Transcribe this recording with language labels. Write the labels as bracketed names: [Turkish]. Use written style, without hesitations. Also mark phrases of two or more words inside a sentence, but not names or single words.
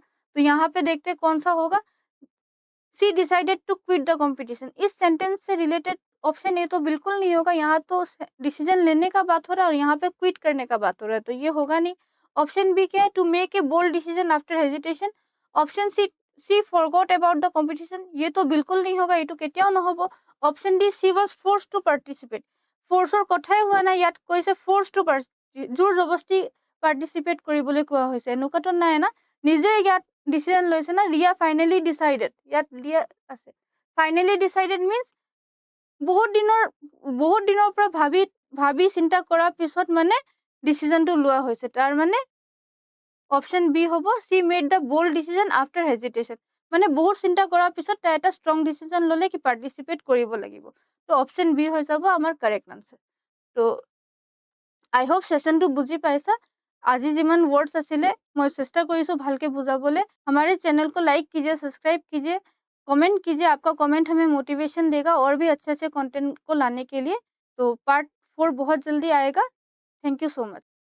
[Hindi] तो यहाँ पे देखते हैं कौन सा होगा, [English] she decided to quit the competition. [Hindi] इस सेंटेंस से [English] related option A [Hindi] तो बिल्कुल नहीं होगा, यहाँ तो डिसीजन लेने का बात हो रहा है और यहाँ पे क्विट करने का बात हो रहा है, तो ये होगा नहीं। [English] option B [Hindi] क्या है, [English] to make a bold decision after hesitation. option C forgot about the competition, [Hindi] ये तो बिल्कुल नहीं होगा, [Assamese] এইটো কেতিয়াও নহব। [English] option D, she was force to participate. [Assamese] ফোর্সৰ কথাই হোৱা নাই, ইয়াত কৈছে [English] force to [Assamese] জোৰ জবস্তি পাৰ্টিচিপেট কৰিবলৈ কোৱা হৈছে, এনেকুৱাতো নাই না, নিজে ইয়াত ডিসিশন লৈছে না। রিয়া [English] finally decided, [Assamese] ইয়াত রিয়া আছে, [English] finally decided means [Assamese] বহুত দিনৰ পৰা ভাবি চিন্তা কৰাৰ পিছত মানে ডিসিশনটো লোৱা হৈছে, তাৰ মানে [English] option B [Assamese] হ'ব, [English] she made the bold decision after hesitation. [Assamese] মানে বহুত চিন্তা কৰাৰ পিছত তাই এটা [English] strong decision [Assamese] ল'লে কি পাৰ্টিচিপেট কৰিব লাগিব। তো [English] option B [Assamese] হৈ যাব আমাৰ [English] correct answer. [Assamese] তো [English] I hope [Assamese] সেশনটো বুজি পাইছা। আজি যিমান वर्ड्स আছিলে মই চেষ্টা কৰিছো ভালকে বুজাবলে। [Hindi] हमारे चैनल को लाइक कीजिए, सब्सक्राइब कीजिए, कमेंट कीजिए, आपका कमेंट हमें मोटिवेशन देगा और भी अच्छे-अच्छे कंटेंट को लाने के लिए। तो पार्ट 4 बहुत जल्दी आएगा। [English] thank you so much.